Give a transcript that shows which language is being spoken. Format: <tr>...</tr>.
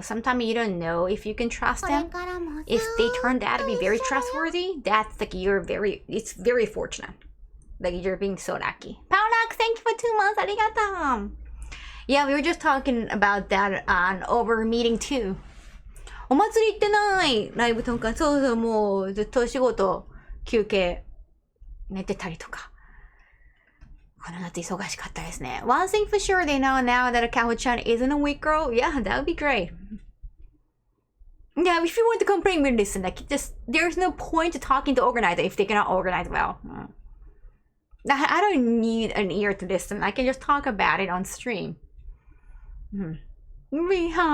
<en>Sometimes you don't know if you can trust them. If they turn out to be very trustworthy, that's like it's very fortunate. Like you're being so lucky. Paulak, thank you for 2 months. Arigato. Yeah, we were just talking about that on over meeting too.</en> <ja>お祭り行ってないライブとか、そうそう、もうずっと仕事、休憩、寝てたりとか。この夏忙しかったですね。</ja> <en>One thing for sure, they know now that Kaho-chan isn't a weak girl. Yeah, that would be great. Yeah, if you want to complain, we listen. Like, there's no point to talking to organizer if they cannot organize well. I don't need an ear to listen. I can just talk about it on stream. Really?</en>